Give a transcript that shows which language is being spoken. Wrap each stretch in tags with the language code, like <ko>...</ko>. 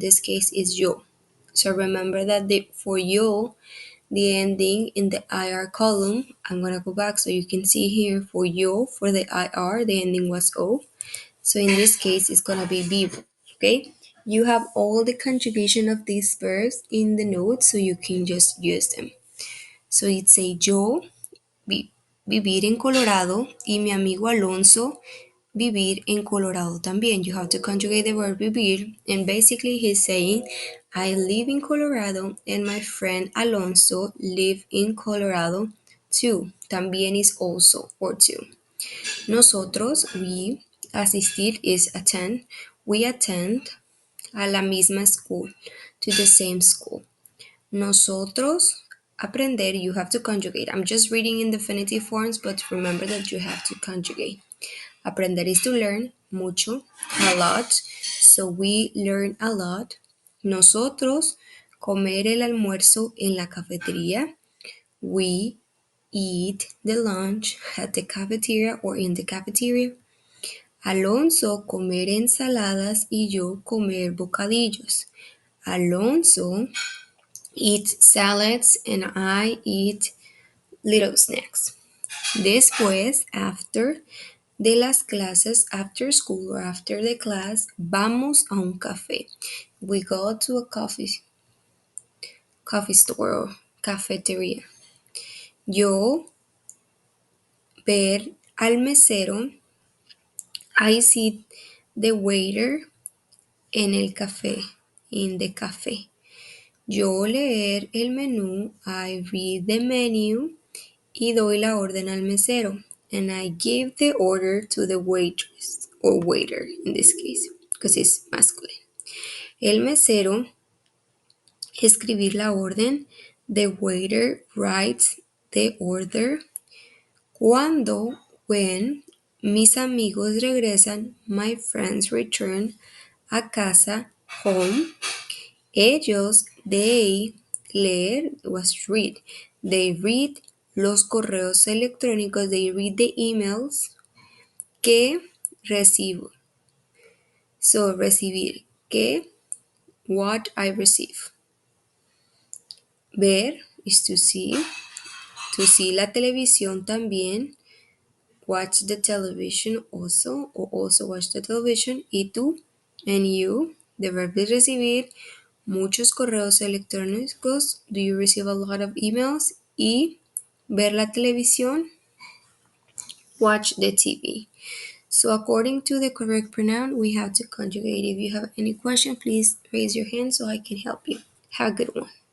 <en>In this case is yo. So remember that for yo, the ending in the IR column, I'm gonna go back so you can see here for yo, for the IR, the ending was O. So in this case, it's gonna be vivo, okay? You have all the conjugation of these verbs in the notes, so you can just use them.</en> <es>So it's a yo, vivir en Colorado, y mi amigo Alonso, vivir en Colorado también.</es> <en>You have to conjugate the verb vivir, and basically he's saying, I live in Colorado, and my friend Alonso live in Colorado too. También is also, or too. Nosotros, we, asistir is attend. We attend</en> <es>a la misma</es> <en>school, to the same school. Nosotros, aprender, you have to conjugate. I'm just reading in definitive forms, but remember that you have to conjugate. Aprender is to learn, mucho, a lot. So we learn a lot.</en> <es>Nosotros, comer el almuerzo en la cafetería.</es> <en>We eat the lunch at the cafeteria or in the cafeteria.</en> <es>Alonso comer ensaladas y yo comer bocadillos.</es> <en>Alonso eats salads and I eat little snacks.</en> <es>Después, after de las clases,</es> <en>after school or after the class,</en> <es>vamos a un café.</es> <en>We go to a coffee store or cafeteria.</en> <es>Yo ver al mesero.</es> <en>I see the waiter</en> <es>en el café,</es> <en>in the café.</en> <es>Yo leer el menú,</es> <en>I read the menu</en> <es>y doy la orden al mesero.</es> <en>And I give the order to the waitress or waiter in this case, because it's masculine.</en> <es>El mesero escribir la orden.</es> <en>The waiter writes the order.</en> <es>Cuando, when, mis amigos regresan,</es> <en>my friends return</en> <es>a casa, home.</es> <en>Ellos, they, leer was read. They read</en> <es>los correos electrónicos,</es> <en>they read the emails</en> <es>que recibo.</es> <en>So, recibir, que, what I receive. Ver is to see</en> <es>la televisión también,</es> <en>watch the television also, or also watch the television.</en> <es>Y tú,</es> <en>and you, the verb is</en> <es>recibir muchos correos electrónicos.</es> <en>Do you receive a lot of emails?</en> <es>Y ver la televisión,</es> <en>watch the TV. So according to the correct pronoun, we have to conjugate. If you have any question, please raise your hand so I can help you. Have a good one.</en>